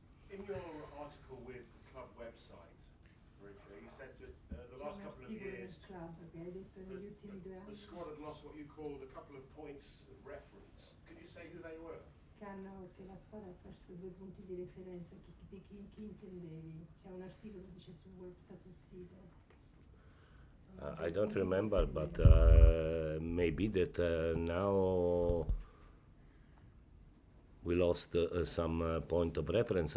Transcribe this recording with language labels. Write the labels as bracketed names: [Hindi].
[English] In your article with the club website, Maurizio, you said that the last couple of years, the squad had lost what you called a couple of points of reference. Could you say who they were? [Italian] Che la squadra ha perso 2 punti di referenza, di chi intendevi? C'è un articolo che dice sta sul sito. [English] I don't remember, but maybe that now we lost some point of reference.